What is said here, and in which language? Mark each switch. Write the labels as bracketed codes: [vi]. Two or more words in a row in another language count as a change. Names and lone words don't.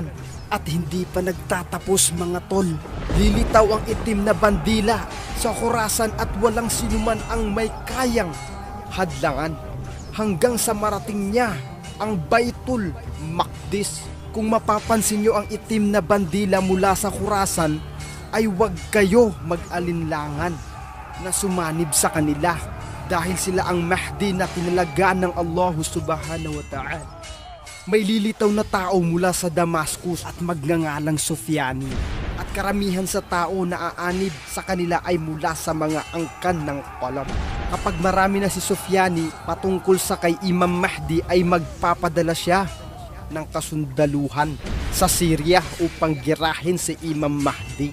[tl] At hindi pa nagtatapos mga tol. Lilitaw ang itim na bandila sa Khurasan at walang sinuman ang may kayang hadlangan hanggang sa marating niya ang Baitul Maqdis. Kung mapapansin nyo ang itim na bandila mula sa Khurasan, ay huwag kayo mag-alinlangan na sumanib sa kanila dahil sila ang Mahdi na tinalagaan ng Allah [ar] سبحانه وتعالى. [tl] May lilitaw na tao mula sa Damascus at magngangalang Sufyani. At karamihan sa tao na aanib sa kanila ay mula sa mga angkan ng qalam. Kapag marami na si Sufyani patungkol sa kay Imam Mahdi ay magpapadala siya ng kasundaluhan sa Syria upang girahin si Imam Mahdi.